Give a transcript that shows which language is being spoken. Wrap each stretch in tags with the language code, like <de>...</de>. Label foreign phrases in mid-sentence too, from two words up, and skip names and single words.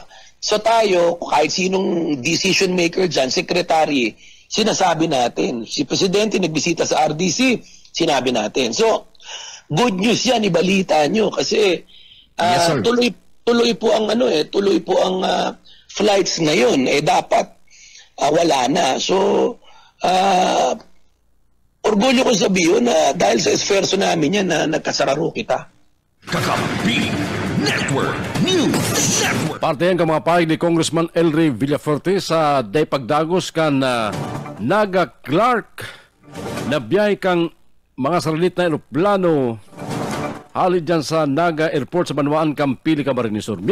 <tl>So tayo, kahit sinong decision maker dyan, secretary, sinasabi natin. Si Presidente nagbisita sa RDC, sinabi natin. So,</tl> <en>good news</en> <tl>yan, ibalita nyo kasi tuloy po ang flights ngayon. Dapat wala na. So,</tl> <bik>orgulyo ko sabihin na dahil sa esferso namin yan na nagkasararo kita. Kakampi Network News Network. Parte yan ka mga paig ni Congressman Elry Villaferte sa day pagdagos kan Naga Clark na biyay kang mga saralit na aeroplano halid dyan sa Naga Airport sa Banuan kang Pili Camarines Sur.</bik>